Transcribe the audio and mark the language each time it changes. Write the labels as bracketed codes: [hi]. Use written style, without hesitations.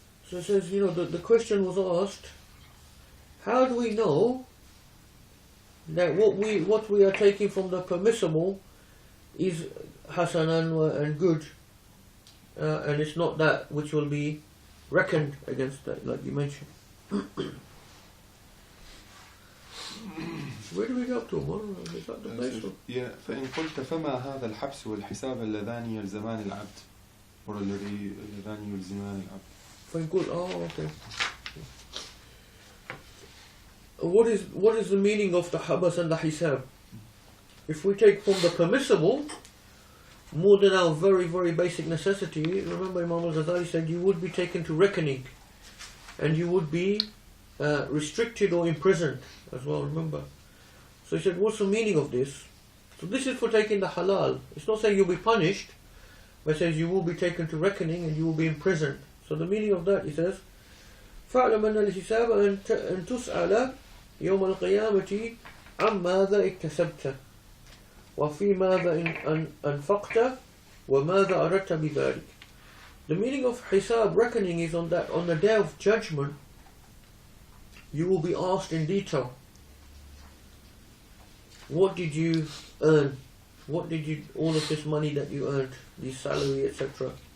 [en] So it says, you know, the question was asked, how do we know that what we are taking from the permissible is hasanan and good, and it's not that which will be reckoned against that, like you mentioned. Where do we go to? Is that the place? Yeah, [ar] فإن قلت فما هذا الحبس والحساب اللذان يلزمان العبد or اللذان يلزمان العبد. [en] Fine, good. Oh, okay. What is the meaning of the habas and the hisab? If we take from the permissible more than our very, very basic necessity, remember Imam al-Ghazali said you would be taken to reckoning and you would be restricted or imprisoned as well, remember. So he said, what's the meaning of this? So this is for taking the halal. It's not saying you'll be punished, but it says you will be taken to reckoning and you will be imprisoned. So the meaning of that, he says, [ar] فَاعْلَمْ أَنَّ الْحِسَابَ أَن تُسْأَلَ يَوْمَ الْقِيَامَةِ عَمْ مَاذَا اكْتَسَبْتَ وَفِي مَاذَا أَنْفَقْتَ وَمَاذَا أَرَدْتَ بِذَلِكَ. [en] The meaning of hisab, reckoning, is on the day of judgment, you will be asked in detail, what did you earn? What did you, all of this money that you earned, the salary, etc.